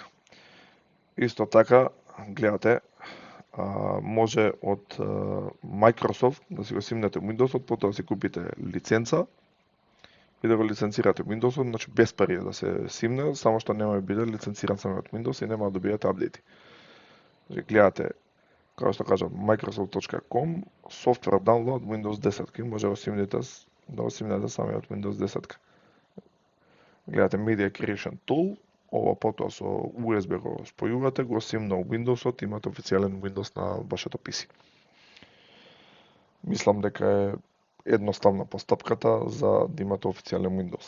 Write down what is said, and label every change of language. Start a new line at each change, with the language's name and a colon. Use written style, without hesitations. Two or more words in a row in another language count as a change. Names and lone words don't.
Macedonian: Исто така, гледате, може од Microsoft да си го симнете Windows-от, потоа да си купите лиценца и да го лиценцирате Windows-от, значи без пари да се симне, само што нема да биде лиценциран самиот Windows и нема да добиете апдейти. Значи гледате, како што кажам,
English: microsoft.com, software download Windows 10,
Macedonian: може да го симнете самиот Windows 10. Гледате Media Creation Tool ова потоа со USB го спојувате, го сим на Windows-от, имате официјален Windows на вашето PC. Мислам дека е едноставна постапката за да имате официјален Windows.